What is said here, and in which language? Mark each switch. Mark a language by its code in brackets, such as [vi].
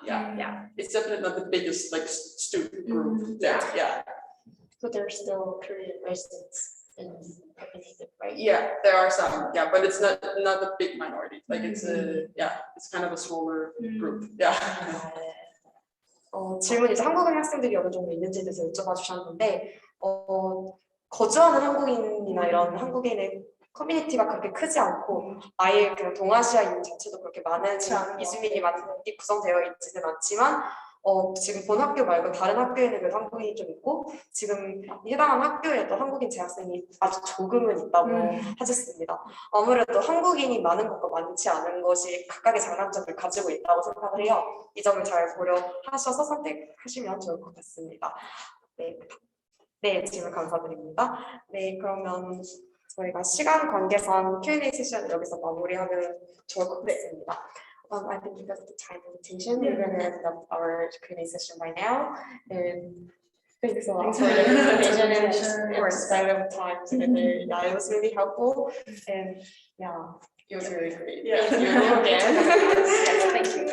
[en] Yeah. It's definitely not the biggest like student group. Yeah. So there's still Korean residents in Copenhagen, right? Yeah, there are some. Yeah, but it's not a big minority. Like it's it's kind of a smaller group. Yeah. [ko] 질문이 이제 한국인 학생들이 어느 정도 있는지에 대해서 여쭤봐 주셨는데 거주하는 한국인이나 이런 한국인의 커뮤니티가 그렇게 크지 않고 아예 그냥 동아시아인 자체도 그렇게 많은 이주민이 많이 구성되어 있지는 않지만 지금 본 학교 말고 다른 학교에는 그래도 한국인이 좀 있고 지금 해당하는 학교에도 한국인 재학생이 아주 조금은 있다고 하셨습니다. 아무래도 한국인이 많은 것과 많지 않은 것이 각각의 장단점을 가지고 있다고 생각을 해요. 이 점을 잘 고려하셔서 선택하시면 좋을 것 같습니다. 네, 질문 감사드립니다. 네, 그러면 저희가 시간 관계상 Q&A 세션을 여기서 마무리하면 좋을 것 같습니다. [en] I think because of the time limitation, we're going to end up our Q&A session right now. And thanks a lot for the presentation and for spending of time together. Yeah, it was really helpful. And yeah, it was really great. Yeah. Thank you again. Yes, thank you.